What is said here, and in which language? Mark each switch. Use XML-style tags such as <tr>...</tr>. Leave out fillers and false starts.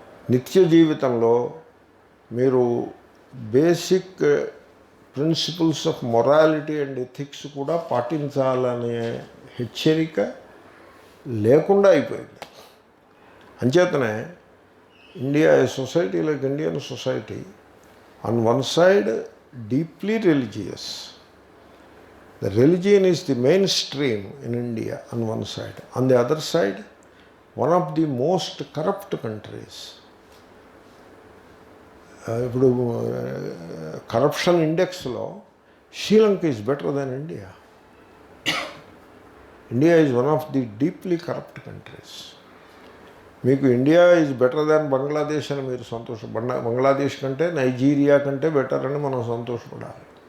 <te>నిత్య జీవితంలో మీరు</te> <en>basic principles of morality and ethics</en> <te>కూడా పాటించాలనే హెచ్చరిక లేకుండా అయిపోయింది.</te> <en>అంచేతనే India society like Indian society on one side deeply religious. The religion is the mainstream in India on one side. On the other side, one of the most corrupt countries. ఇప్పుడు corruption ఇండెక్స్లో Sri Lanka is better then India. India is one of the deeply corrupt countries. మీకు India is better than Bangladesh అని మీరు బంగ్లాదేశ్ కంటే Nigeria కంటే better</en> <te>అని మనం సంతోషపడాలి.</te>